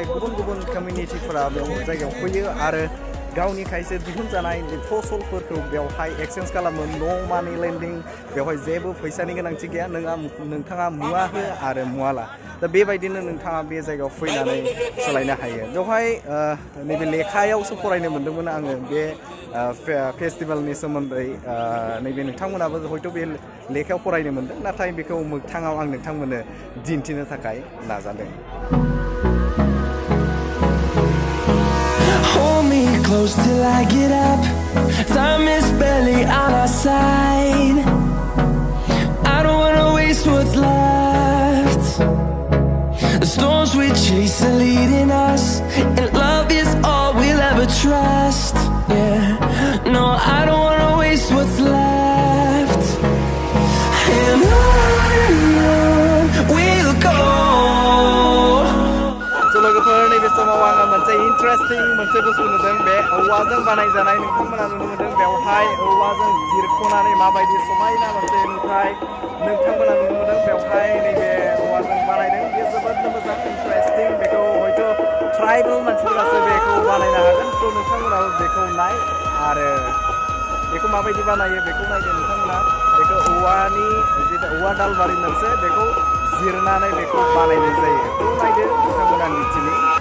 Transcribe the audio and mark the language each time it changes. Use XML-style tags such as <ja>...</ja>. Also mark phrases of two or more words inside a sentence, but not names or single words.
<brx>गुबुन गुबुन कमिउनिटिफोरा बे जायगायाव फैयो आरो गावनि खायसे दिहुनजानाय फसलफोरखौ बेवहाय एक्सचेन्ज खालामो नो मानि लेन्डिं बेवहाय जेबो फैसानि गोनांथि गैया नोंथाङा मुवा हो आरो मुवा ला दा बेबायदिनो नोंथाङा बे जायगायाव फैनानै सोलायनो हायो बेवहाय नैबे लेखायावसो फरायनो मोन्दोंमोन आङो बे फेस्टिभेलनि सोमोन्दै नैबे नोंथांमोनाबो हयथ' बे लेखायाव फरायनो मोन्दों नाथाय बेखौ मोगथाङाव आं नोंथांमोननो दिन्थिनो थाखाय नाजादों</brx> <en>Hold me close till I get up. Time is barely on our side. I don't wanna waste what's left. The storms we chase are leading us, and love is all we'll ever trust. Yeah, no, I don't wanna waste what's left. And on we'll go.</en> <brx>लोगोफोर नैबे समाव आङो मोनसे इन्टारेस्टिं मोनसे बुस्थु नुदों बे औवाजों बानायजानाय नोंथांमोना नुनो मोन्दों बेवहाय औवाजों जिरख'नानै माबायदि समायना मोनसे नुथाय नोंथांमोना नुनो मोन्दों बेवहाय नैबे औवाजों बानायदों बेयो जोबोद मोजां इन्टारेस्टिं बेखौ हयथ' ट्राइबेल मानसिफोरासो बेखौ बानायनो हागोन थ' नोंथांमोनाबो बेखौ नाय आरो बेखौ माबायदि बानायो बेखौ नायदो नोंथांमोना बेखौ औवानि जितु औवा दालबारि मोनसे बेखौ जिरनानै बेखौ बानायनाय जायो थ' नायदो नोंथांमोना मिथिनि</brx>